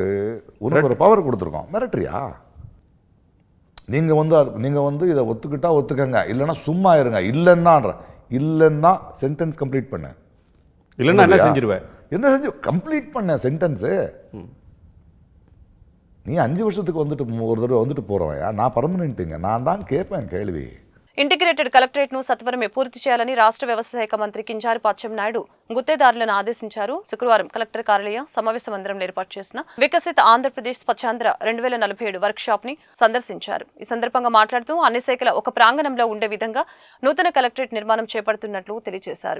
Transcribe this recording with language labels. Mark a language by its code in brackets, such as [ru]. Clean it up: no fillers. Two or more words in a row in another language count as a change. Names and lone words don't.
[ta] உனக்கு ஒரு பவர் கொடுத்துருக்கோம், மிரட்டுறியா? நீங்கள் வந்து இதை ஒத்துக்கிட்டா ஒத்துக்கங்க, இல்லைன்னா சும்மா இருங்க. இல்லைன்னா சென்டென்ஸ் கம்ப்ளீட் பண்ண. இல்லைன்னா என்ன செஞ்சிருவேன்? என்ன செஞ்சு கம்ப்ளீட் பண்ண சென்டென்ஸு? நீ 5 வருஷத்துக்கு வந்துட்டு ஒரு தடவை வந்துட்டு போகிறவன், நான் பர்மனெண்ட்டுங்க. நான் தான் கேட்பேன் கேள்வி. [te] ఇంటిగ్రేటెడ్ కలెక్టరేట్ ను సత్వరమే పూర్తి చేయాలని రాష్ట్ర వ్యవసాయ శాఖ మంత్రి కింజారపు అచ్చెన్నాయుడు గుత్తేదారులను ఆదేశించారు. శుక్రవారం కలెక్టర్ కార్యాలయ సమావేశ మందిరంలో ఏర్పాటు చేసిన వికసిత ఆంధ్రప్రదేశ్ స్వచ్ఛాంధ్ర 2047 వర్క్ షాప్ ని సందర్శించారు. ఈ సందర్భంగా మాట్లాడుతూ అన్ని శాఖల ఒక ప్రాంగణంలో ఉండే విధంగా నూతన కలెక్టరేట్ నిర్మాణం చేపడుతున్నట్లు తెలియజేశారు.